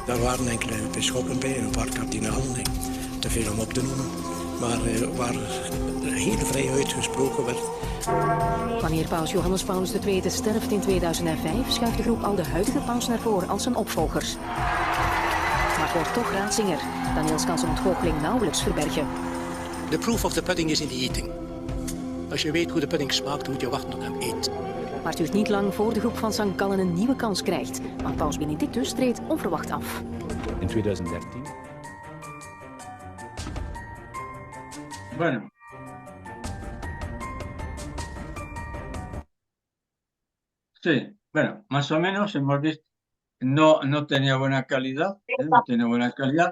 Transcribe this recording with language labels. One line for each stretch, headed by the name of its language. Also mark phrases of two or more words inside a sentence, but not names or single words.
Dutch: waren enkele bisschoppen bij en een paar kardinalen, te veel om op te noemen, maar waar heel vrij uitgesproken werd. Wanneer paus Johannes Paulus II sterft in 2005, schuift de groep al de huidige paus naar voren als zijn opvolgers. Maar wordt toch Ratzinger. Daniels kan zijn ontgoocheling nauwelijks verbergen.
English: The proof of the pudding is in the eating.
Dutch: Als je weet hoe de pudding smaakt, moet je wachten tot hem eet. Maar het duurt niet lang voor de groep van St. Gallen een nieuwe kans krijgt. Want paus Benedictus treedt onverwacht af. In 2013.
Spanish: Bueno. Sí, bueno, más o menos hemos visto. No tenía buena calidad, no tiene buena calidad.